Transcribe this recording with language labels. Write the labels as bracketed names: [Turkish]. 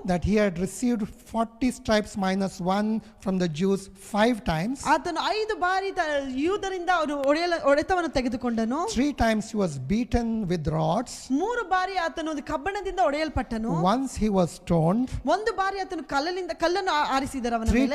[English] That he had received 40 stripes minus 1 from the Jews 5 times. [Kannada] ಆತನು 5 ಬಾರಿ ಯೂದರಿಂದ ಅವನು ಹೊಡೆತವನ್ನು ತೆಗೆದುಕೊಂಡನು. [English] 3 times he was beaten with rods. [Kannada] 3 ಬಾರಿ ಆತನು ಒಂದು ಕಬ್ಬಿಣದಿಂದ ಹೊಡೆಯಲ್ಪಟ್ಟನು. [English] Once he was stoned. [Kannada] 1 ಬಾರಿ ಆತನು ಕಲ್ಲನ್ನು ಆರಿಸಿದರು ಅವನ ಮೇಲೆ.